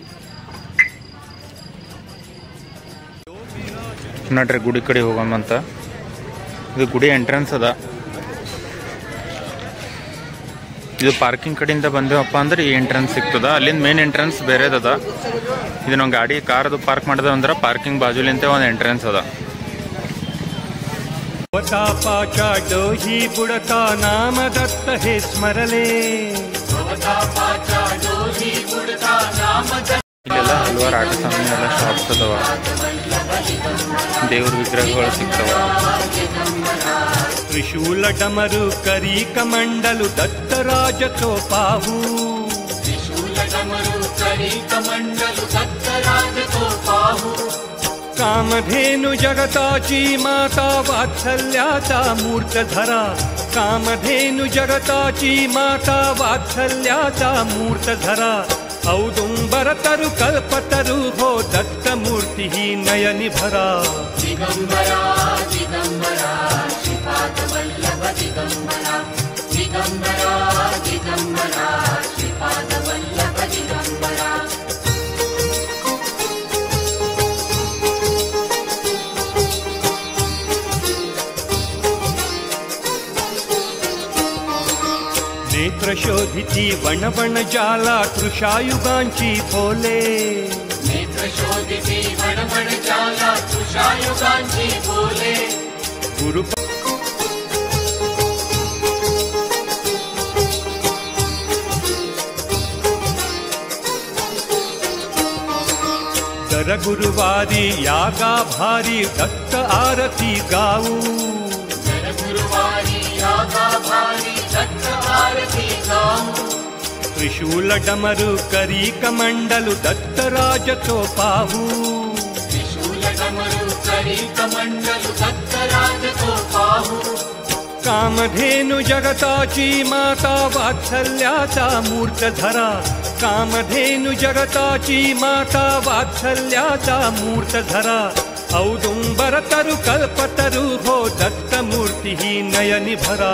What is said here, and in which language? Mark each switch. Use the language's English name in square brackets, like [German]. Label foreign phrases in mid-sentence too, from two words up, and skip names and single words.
[Kannada] ನೋಡ್ರಿ ಗುಡಿ ಕಡೆ ಹೋಗಮ್ಮಂತ. ಇದು ಗುಡಿ ಎಂಟ್ರೆನ್ಸ್ ಅದ. ಇದು ಪಾರ್ಕಿಂಗ್ ಕಡೆಯಿಂದ ಬಂದೇವಪ್ಪ ಅಂದ್ರೆ ಈ ಎಂಟ್ರೆನ್ಸ್ ಸಿಗ್ತದ. ಅಲ್ಲಿಂದ ಮೇನ್ ಎಂಟ್ರೆನ್ಸ್ ಬೇರೆದದ. ಇದು ನಾವು ಗಾಡಿ ಕಾರ್ದು ಪಾರ್ಕ್ ಮಾಡಿದೆ ಅಂದ್ರೆ ಪಾರ್ಕಿಂಗ್ ಬಾಜುಲಿಂತೆ ಒಂದು ಎಂಟ್ರೆನ್ಸ್ ಅದ. [Marathi] पाचा डोही बुडता नाम दत्त हे स्मरले [Kannada] ಇಲ್ಲೆಲ್ಲ ಹಲವಾರು ಆಟ ಸಾಮಾನು ಎಲ್ಲ ಶಾಪ್ಸ್ ಅದಾವ. ದೇವ್ರ ವಿಗ್ರಹಗಳು ಸಿಗ್ತಾವ. [Marathi] त्रिशूल डमरू करी कमंडलु दत्तराज तो पाहू कामधेनु जगताची माता वात्सल्याचा मूर्त धरा कामधेनु जगताची माता वात्सल्याचा मूर्त धरा औदुंबर तरु कल्पतरु हो दत्त मूर्ति ही नयनि भरा दिगंबरा दिगंबरा श्रीपाद वल्लभ दिगंबरा दिगंबरा दिगंबरा श्रीपाद वल्लभ दिगंबरा नेत्रशोधिती वणवण जाला तृषायुगांची बोले नेत्रशोधिती वणवण जाला तृषायुगांची बोले गुरु दर गुरुवारी यागा भारी दत्त आरती गाऊ दर गुरुवारी यागा भारी दत्त आरती गाऊ त्रिशूल डमरू करी कमंडलु दत्तराज तो पाहू त्रिशूल डमरू करी कमंडलु दत्तराज तो पाहू कामधेनु जगताची माता वात्सल्याचा मूर्त धरा कामधेनु जगताची माता वात्सल्याचा मूर्त धरा औदुंबर तरु कल्पतरु हो दत्त मूर्ति ही नयनि भरा